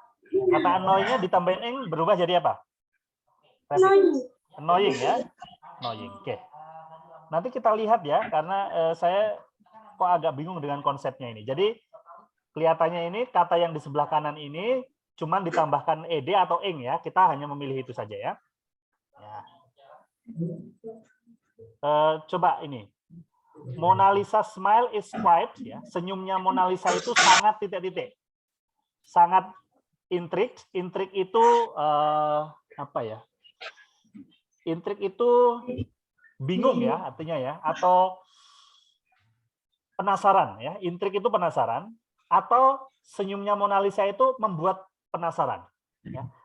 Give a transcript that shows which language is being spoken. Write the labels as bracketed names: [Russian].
[Indonesian] Kata annoy-nya ditambahin ing berubah jadi apa? Annoying ya. Annoying. Oke. Nanti kita lihat ya karena saya kok agak bingung dengan konsepnya ini. Jadi kelihatannya ini kata yang di sebelah kanan ini cuman ditambahkan ed atau ing ya. Kita hanya memilih itu saja ya. Coba ini. [English] Mona Lisa smile is quite ya. [Indonesian] Senyumnya Mona Lisa itu sangat titik-titik. Sangat intrigue. Intrigue itu apa ya? Intrigue itu bingung ya artinya ya, atau penasaran ya. Intrigue itu penasaran, atau senyumnya Mona Lisa itu membuat penasaran ya.